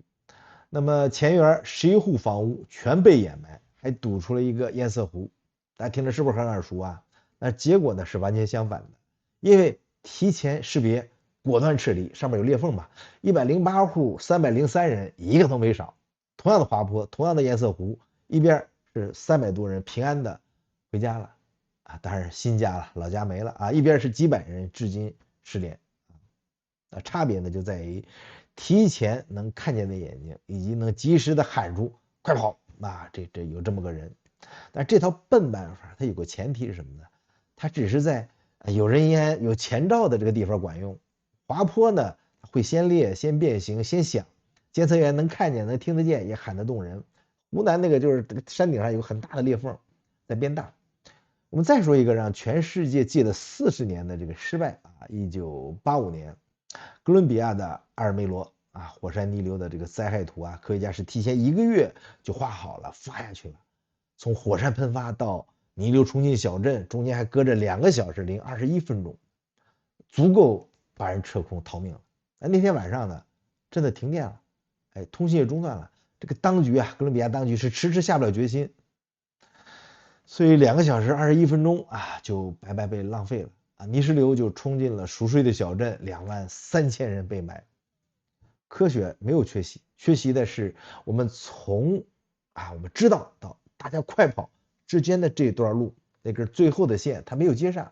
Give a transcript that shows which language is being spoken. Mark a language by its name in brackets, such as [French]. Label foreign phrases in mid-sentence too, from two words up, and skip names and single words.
[Chinese] 那麼前園11戶房屋全被掩埋，還堵出了一個堰塞湖，大家聽着是不是很耳熟啊？那結果呢是完全相反的，因為提前識別，果斷撤離，上面有裂縫嘛，108戶303人一個都沒少。同樣的滑坡，同樣的堰塞湖，一邊是300多人平安的回家了啊，當然新家了，老家沒了啊，一邊是幾百人至今失聯啊，差別呢就在於提前能看見的眼睛，以及能及時的喊出快跑啊，這有這麼個人。但這套笨辦法它有個前提是什麼呢？它只是在有人烟有前兆的這個地方管用，滑坡呢會先裂先變形先響，監測員能看見能聽得見也喊得動人， 湖南那個就是這個山頂上有很大的裂縫在變大。我們再說一個讓全世界借了40年的這個失敗啊，1985年，哥倫比亞的阿爾梅羅啊火山泥流的這個災害圖啊，科學家是提前1個月就畫好了，發下去了。從火山噴發到泥流冲進小鎮，中間還隔着2個小時零21分鐘，足夠把人撤空逃命了。那天晚上呢，真的停電了，通信也中断了。这个当局啊，哥倫比亞當局是遲遲下不了決心，所以2個小時21分鐘啊，就白白被浪費了啊！泥石流就衝進了熟睡的小鎮，23000人被埋。科學沒有缺席，缺席的是我們從我們知道到大家快跑之間的這段路，那根最後的線它沒有接上。